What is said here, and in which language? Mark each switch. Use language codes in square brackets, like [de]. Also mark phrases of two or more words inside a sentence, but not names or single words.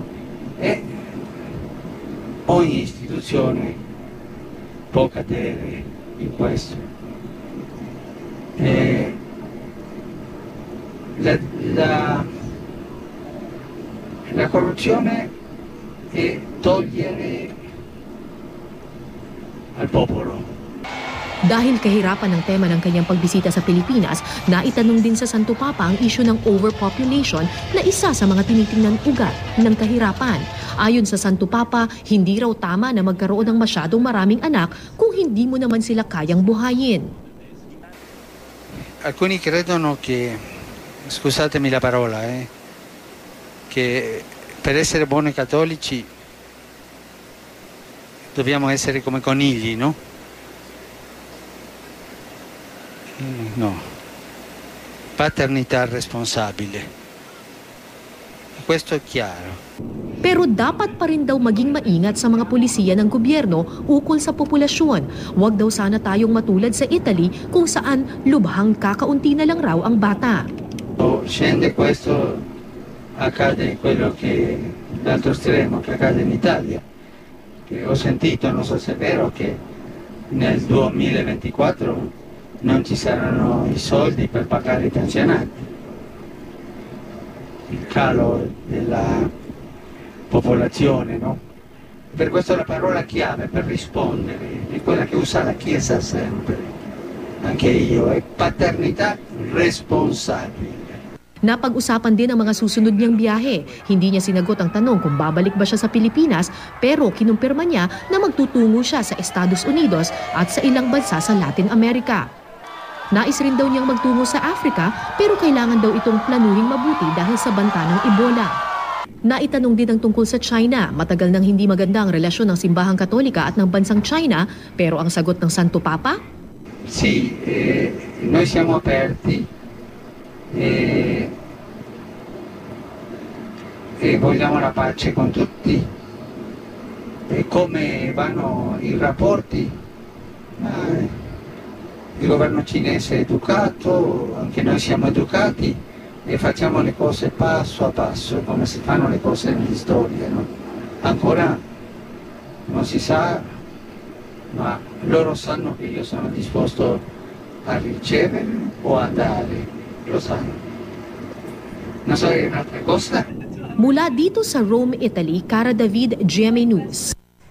[it] E ogni istituzione può cadere in questo. La corruzione è togliere al popolo. [tl] Dahil kahirapan ng tema ng kanyang pagbisita sa Pilipinas, naitanong din sa Santo Papa ang issue ng overpopulation na isa sa mga tinitingnan ugat ng kahirapan. Ayon sa Santo Papa, hindi raw tama na magkaroon ng masyadong maraming anak kung hindi mo naman sila kayang buhayin. [it] Alcuni credono che, scusatemi la parola, che per essere buoni cattolici dobbiamo essere come conigli, no? No. Paternità responsabile. Questo è chiaro. [tl] Pero dapat pa rin daw maging maingat sa mga pulisya ng gobyerno ukol sa populasyon. Huwag daw sana tayong matulad sa Italy kung saan lubhang kakaunti na lang raw ang bata. [it] Scende questo, accade quello che l'altro estremo che accade in Italia. Che ho sentito, non so se è vero, che nel 2024 non ci saranno i soldi per pagare i pensionati. Il calo della popolazione, no? Per questo la parola chiave per rispondere è quella che usa la Chiesa sempre, anche io, è paternità responsabile. [tl] Napag-usapan din ang mga susunod niyang biyahe. Hindi niya sinagot ang tanong kung babalik ba siya sa Pilipinas, pero kinumpirma niya na magtutungo siya sa Estados Unidos at sa ilang bansa sa Latin America. Nais rin daw niyang magtungo sa Africa, pero kailangan daw itong planuhin mabuti dahil sa banta ng Ebola. Naitanong din ang tungkol sa China. Matagal nang hindi maganda ang relasyon ng simbahang Katolika at ng bansang China, pero ang sagot ng Santo Papa? [it] Sì, noi siamo aperti e vogliamo la pace con tutti. E come vanno i rapporti? Il governo cinese è educato, anche noi siamo educati e facciamo le cose passo a passo, come si fanno le cose nella storia, no? Ancora non si sa, ma loro sanno che io sono disposto a ricevere o a dare, lo sanno. Non so, è un'altra cosa. [tl] Mula dito sa Rome, Italy, Cara David, GMA News.